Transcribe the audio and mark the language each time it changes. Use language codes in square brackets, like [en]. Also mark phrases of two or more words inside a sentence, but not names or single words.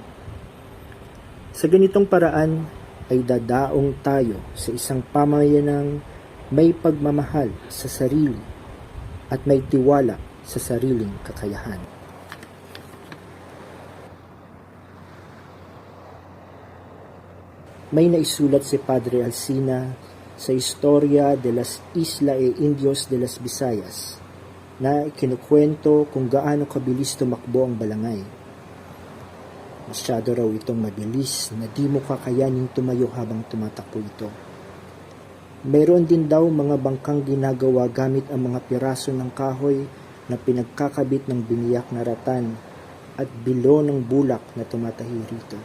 [tl] Sa ganitong paraan ay dadaong tayo sa isang pamayanang may pagmamahal sa sarili at may tiwala sa sariling kakayahan. May naisulat si Padre Alsina sa Historia de las Isla e Indios de las Visayas na kinukwento kung gaano kabilis tumakbo ang balangay. Masyado raw itong mabilis na di mo kakayaning tumayo habang tumatakbo ito. Mayroon din daw mga bangkang ginagawa gamit ang mga piraso ng kahoy na pinagkakabit ng biniyak na ratan at bilo ng bulak na tumatahi rito.